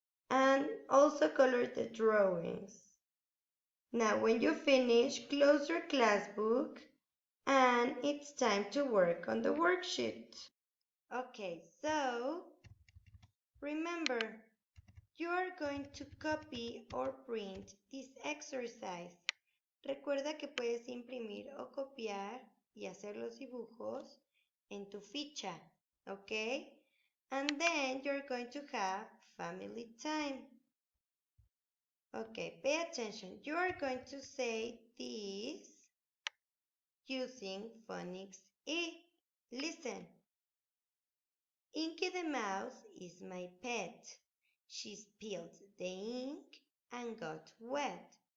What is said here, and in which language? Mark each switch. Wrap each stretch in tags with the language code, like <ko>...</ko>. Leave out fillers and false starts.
<en>And also color the drawings. Now, when you finish, close your class book and it's time to work on the worksheet. Okay, so remember, you are going to copy or print this exercise.</en> <es>Recuerda que puedes imprimir o copiar y hacer los dibujos en tu ficha, okay?</es> <en>And then you're going to have family time. Okay, pay attention. You are going to say this using phonics E. Listen. Inky the mouse is my pet. She spilled the ink and got wet.</en>